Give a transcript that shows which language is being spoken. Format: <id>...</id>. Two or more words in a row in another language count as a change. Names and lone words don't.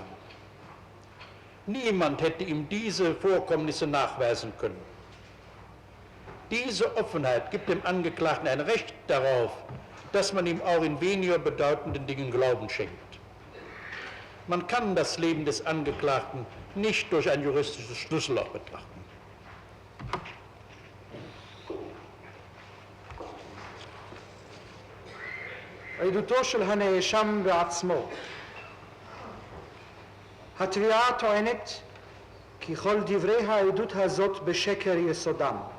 <de>Niemand hätte ihm diese Vorkommnisse nachweisen können. Diese Offenheit gibt dem Angeklagten ein Recht darauf, dass man ihm auch in weniger bedeutenden Dingen Glauben schenkt. Man kann das Leben des Angeklagten nicht durch ein juristisches Schlüsselloch betrachten.</de> <he>עדותו של הנאשם בעצמו. התביעה טוענת כי כל דברי העדות הזאת בשקר יסודם.</he>